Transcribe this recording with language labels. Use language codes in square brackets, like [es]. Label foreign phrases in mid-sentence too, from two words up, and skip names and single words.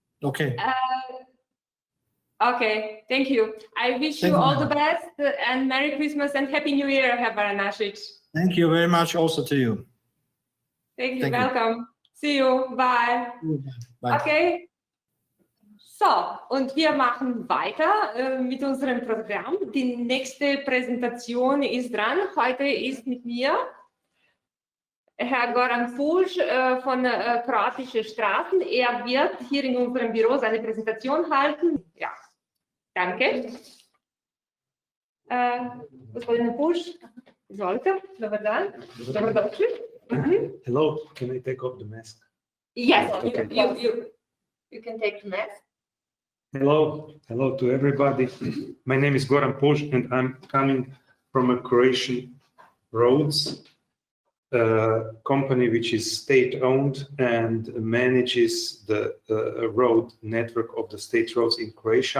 [en] Okay. Thank you. I wish you all the best and Merry Christmas and Happy New Year, Herr Varanasic. Thank you very much also to you. Thank you. Welcome. See you. Bye. Bye. Okay. So, [de] und wir machen weiter mit unserem Programm. Die nächste Präsentation ist dran. Heute ist mit mir Herr Goran Pusch von kroatischen Straßen. Er wird hier in unserem Büro seine Präsentation halten. Ja, danke. [hr] Господин Pusch, izvolite. Dobar dan. Dobrodošli. [en] Hello, can I take off the mask? Yes, Okay. you can take the mask. Hello to everybody. My name is Goran Pusch and I'm coming from a Croatian roads company which is state-owned and manages the road network of the state roads in Croatia.